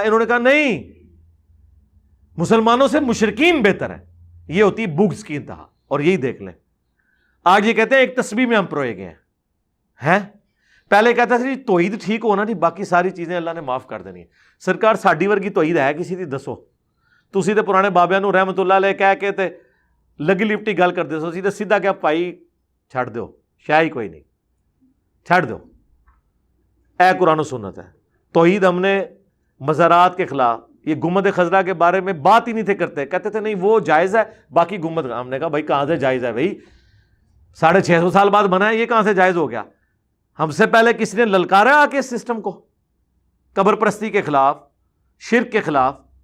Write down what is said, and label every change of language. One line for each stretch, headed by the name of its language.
Urdu: انہوں نے کہا نہیں، مسلمانوں سے مشرکین بہتر ہیں. یہ ہوتی بغض کی انتہا. اور یہی دیکھ لیں آج یہ کہتے ہیں ایک تسبیح میں ہم پروئے گئے ہیں. پہلے کہتا تھا جی توحید ٹھیک ہونا نہیں، باقی ساری چیزیں اللہ نے معاف کر دینی ہے.
Punjabi: سرکار ساڈی ورگی توحید ہے کسی دی؟ دسو. تسی تے پرانے بابیاں نو رحمت اللہ علیہ کہہ کے تے لگی لپٹی گل کر دے سو. تے سیدھا کیا پائی چھڑ دیو، شاہی کوئی نہیں، چھڑ دو. اے قرآن و سنت ہے.
Urdu: توحید ہم نے مزارات کے خلاف، یہ گنبد خضرا کے بارے میں بات ہی نہیں تھے کرتے. کہتے تھے نہیں وہ جائز ہے، باقی گنبد. ہم نے کہا بھائی کہاں سے جائز ہے بھائی؟ 650 سال بعد بنا ہے، یہ کہاں سے جائز ہو گیا؟ ہم سے پہلے کسی نے للکارا آ کے اس سسٹم کو؟ قبر پرستی کے خلاف، شرک کے خلاف.